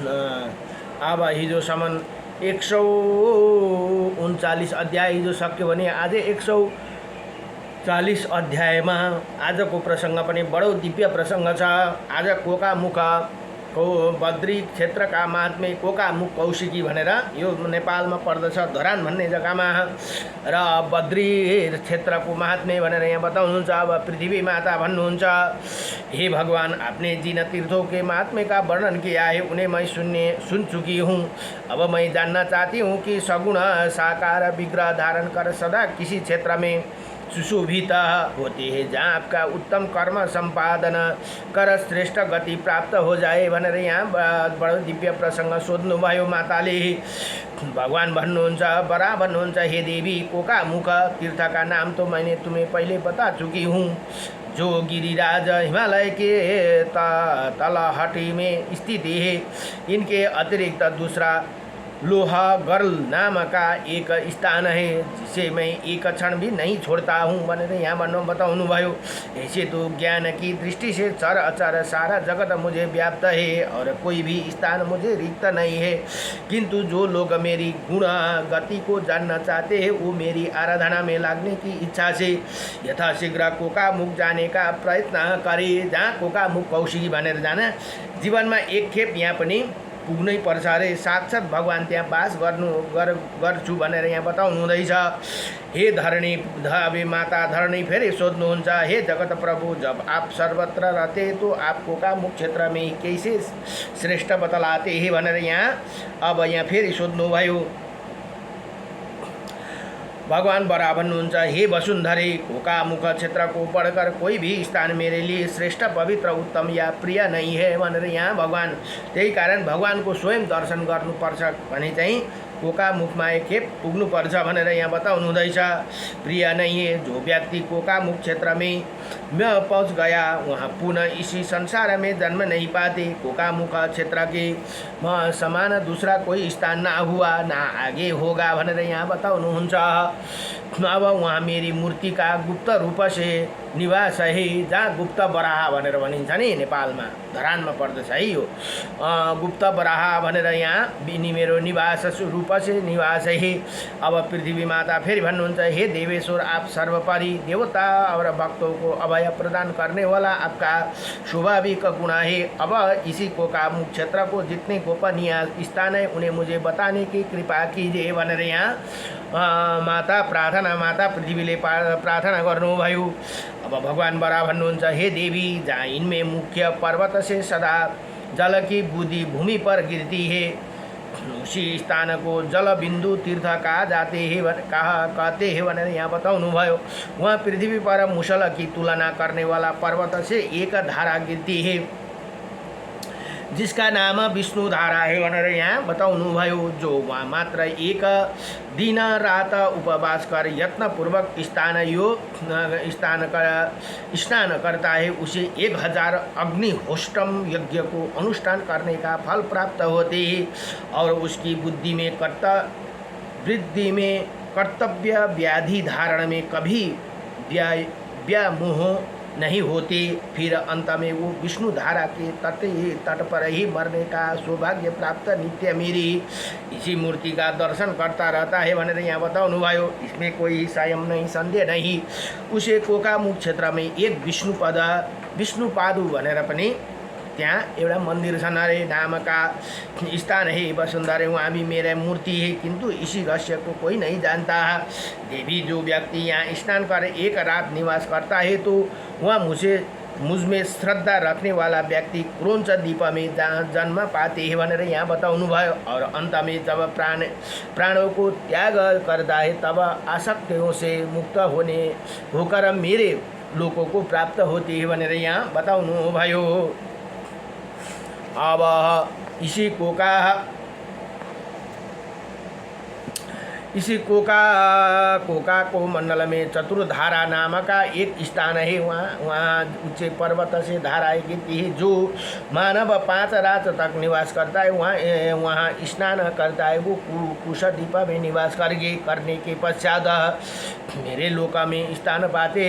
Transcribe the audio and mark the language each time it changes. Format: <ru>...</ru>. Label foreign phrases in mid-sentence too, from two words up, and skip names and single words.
<ne>अब हिजोसम्म 139 अध्याय हिजो सक्यो भने आज 140 अध्यायमा आजको प्रसङ्ग पनि बडो दिव्य प्रसङ्ग छ। आज कोकामुख को बद्री क्षेत्रका महात्मे कोकामुख कौशिकी भनेर यो नेपालमा पर्दछ धरान भन्ने जग्गामा र बद्री क्षेत्रको महात्मे भनेर यहाँ बताउनुहुन्छ। अब पृथ्वी माता भन्नुहुन्छ</ne> <hi>हे भगवान आपने जिन तीर्थों के महात्मे का वर्णन किया है उन्हें मैं सुन चुकी हूँ। अब मैं जानना चाहती हूँ कि सगुण साकार विग्रह धारण कर सदा किसी क्षेत्र में सुशोभित होती है जहाँ आपका उत्तम कर्म संपादन कर श्रेष्ठ गति प्राप्त हो जाए</hi> <ne>भनेर यहाँ बडो दिव्य प्रसङ्ग सोध्नुभयो माताले। भगवान भन्नुहुन्छ बरा भन्नुहुन्छ</ne> <hi>हे देवी कोकामुख तीर्थ का नाम तो मैंने तुम्हें पहले बता चुकी हूँ जो गिरिराज हिमालय के तलहटी में स्थित है। इनके अतिरिक्त दूसरा लोहागर्ल नाम का एक स्थान है जिसे मैं एक क्षण भी नहीं छोड़ता हूँ</hi> <ne>भनेर यहाँ बताउनु भयो।</ne> <hi>ऐसे तो ज्ञान की दृष्टि से चर अचर सारा जगत मुझे व्याप्त है और कोई भी स्थान मुझे रिक्त नहीं है, किंतु जो लोग मेरी गुण गति को जानना चाहते हैं वो मेरी आराधना में लागने की इच्छा से यथाशीघ्र कोकामुख जाने का प्रयत्न करे।</hi> <ne>जहाँ कोकामुख कौशिकी भनेर जान जीवनमा एक खेप यहाँ पनि पुग्नै पर्छ अरे। साक्षात भगवान त्यहाँ बास गर्छु भनेर यहाँ बताउनु हुँदैछ। हे धरणी धावे माता धरणी फेरि सोध्नुहुन्छ</ne> <hi>हे जगत प्रभु जब आप सर्वत्र रहते तो आप कोकामुख क्षेत्र में कैसे श्रेष्ठ बतलाते हैं</hi> <ne>भनेर यहाँ अब यहाँ फेरि सोध्नुभयो। भगवान बरा भन्नुहुन्छ</ne> <hi>हे वसुन्धरे कोकामुख क्षेत्र को पढ़कर कोई भी स्थान मेरे लिए श्रेष्ठ पवित्र उत्तम या प्रिय नहीं है</hi> <ne>भनेर यहाँ भगवान त्यही कारण भगवान को स्वयं दर्शन गर्नुपर्छ भने चाहिँ कोकामुखमा एक खेप पुग्नुपर्छ भनेर यहाँ बताउनु हुँदैछ।</ne> <hi>प्रिय नहीं है जो व्यक्ति कोकामुख क्षेत्र में पहुँच गया वहाँ पुनः इसी संसार में जन्म नहीं पाते। कोकामुख क्षेत्र के समान दूसरा कोई स्थान ना हुआ ना आगे होगा</hi> <ne>भनेर यहाँ बताउनुहुन्छ।</ne> <hi>अब वहाँ मेरी मूर्ति का गुप्त रूप से निवास है।</hi> <ne>जहाँ गुप्त बराह भनेर भनिन्छ नि नेपालमा धरानमा पर्दछ है यो गुप्त बराह भनेर यहाँ बिनी मेरो निवास</ne> <hi>रूप से निवास है। अब पृथ्वी माता फेरि भन्नुहुन्छ हे देवेश्वर आप सर्वपरि देवता और भक्तों को अभय प्रदान करने वाला आपका स्वाभाविक गुण है। अब इसी कोकामुख क्षेत्र को जितने गोपनीय स्थान है उन्हें मुझे बताने की कृपा कीजिए</hi> <ne>भनेर यहाँ माता पृथ्वीले प्रार्थना गर्नुभयो।</ne> <hi>अब भगवान बरा भन्नुहुन्छ हे देवी जहाँ इनमें मुख्य पर्वत से सदा जल की बूंदी भूमि पर गिरती है उसी स्थान को जल बिंदु तीर्थ कहा कहते हैं</hi> <ne>भनेर यहाँ बताउनु भयो।</ne> <hi>वहाँ पृथ्वी पर मुसल की तुलना करने वाला पर्वत से एक धारा गिरती है जिसका नाम विष्णु धारा है</hi> <ne>भनेर यहाँ बताउनु भयो।</ne> <hi>जो वहाँ मात्र एक दिन रात उपवास कर यत्नपूर्वक स्नान करता है उसे 1000 अग्निहोष्टम यज्ञ को अनुष्ठान करने का फल प्राप्त होते है और उसकी बुद्धि में वृद्धि में कर्तव्य व्याधि धारण में कभी व्यामोह नहीं होते, फिर अंत में वो विष्णु धारा के तट पर ही मरने का सौभाग्य प्राप्त नित्य मेरी इसी मूर्ति का दर्शन करता रहता है</hi> <ne>भनेर यहाँ बताउनु भयो।</ne> <hi>इसमें कोई संयम नहीं, संदेह नहीं। उसे कोकामुख क्षेत्र में</hi> <ne>एक विष्णुपादु भनेर पनि त्यहाँ एउटा मंदिर छन् अरे,</ne> <hi>नाम का स्थान है वसुंधरा, वहाँ भी मेरा मूर्ति है, किंतु इसी रहस्य को कोई नहीं जानता। देवी, जो व्यक्ति यहाँ स्नान कर एक रात निवास करता है तो वह मुझ में श्रद्धा रखने वाला व्यक्ति क्रोंच द्वीप में जन्म पाते हैं</hi> <ne>भनेर यहाँ बताउनु भयो।</ne> <hi>और अंत में जब प्राणों को त्याग करता है तब आसक्तियों से मुक्त होकर मेरे लोकों को प्राप्त होते हैं</hi> <ne>भनेर यहाँ बताउनु भयो।</ne> <hi>अब इसी कोका को मंडल में चतुर्धारा नाम का एक स्थान है। वहाँ ऊंचे पर्वत से धाराएं गिरती है। जो मानव 5 रात तक निवास करता है वहाँ स्नान करता है, वो कुश द्वीप में निवास करने के पश्चात मेरे लोक में स्थान पाते।</hi>